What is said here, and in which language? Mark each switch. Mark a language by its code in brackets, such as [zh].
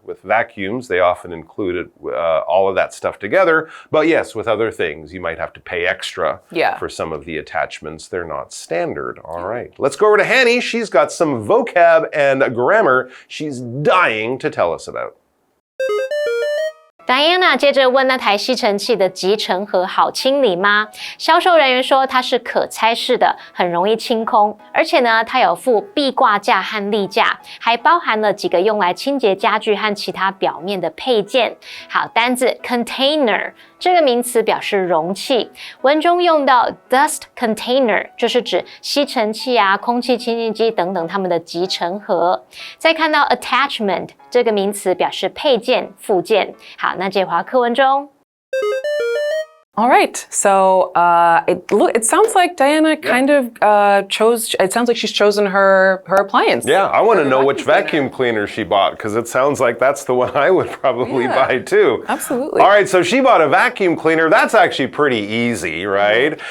[en] With vacuums, they often included all of that stuff together. But yes, with other things, you might have to pay extra for some of the attachments. They're not standard. All right, let's go over to Hanny. She's got some vocab and grammar she's dying to tell us about. [zh] Diana 接着问那台吸尘器的集尘盒好清理吗？销售人员说它是可拆式的，很容易清空，而且呢，它有附壁挂架和立架，还包含了几个用来清洁家具和其他表面的配件。好，单字 container 这个名词表示容器，文中用到 dust container 就是指吸尘器啊、空气清净机等等它们的集尘盒。再看到 attachment 这个名词表示配件、附件。好，那这话课文中。 [en] All right, so it sounds like Diana kind of chose. It sounds like she's chosen her appliance. Yeah, I want to know which vacuum cleaner she bought because it sounds like that's the one I would probably buy too. Absolutely. All right, so she bought a vacuum cleaner. That's actually pretty easy, right?